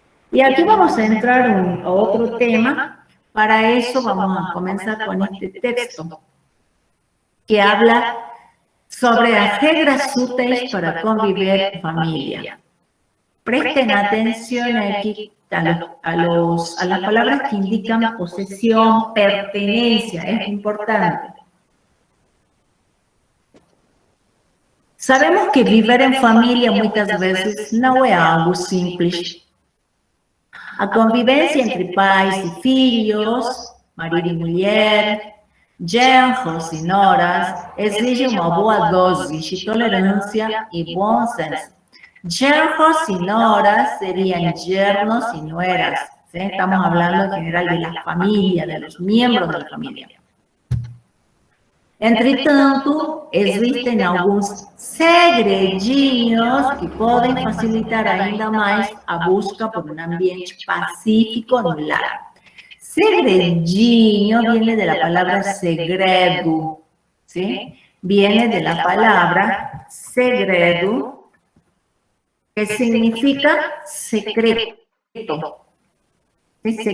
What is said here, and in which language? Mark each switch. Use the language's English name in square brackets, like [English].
[Spanish] Y aquí vamos a entrar a otro tema. Para eso vamos a comenzar con este texto que habla sobre las reglas útiles para convivir en familia. Presten atención aquí a las palabras que indican posesión, pertenencia, es importante. Sabemos que vivir en familia [Portuguese] muitas vezes não é algo simples. A convivência entre pais e filhos, marido e mulher, genros e noras, exige uma boa dose de tolerância e bom senso. [Spanish] Yernos y noras serían yernos y nueras. ¿Sí? Estamos hablando en general de la familia, de los miembros de la familia. [Portuguese] Entretanto, existem alguns segredinhos que podem facilitar ainda mais a busca por um ambiente pacífico no lar. [Spanish] Segredinho viene de la palabra segredo, ¿sí? Viene de la palabra segredo, que significa secreto, ¿sí?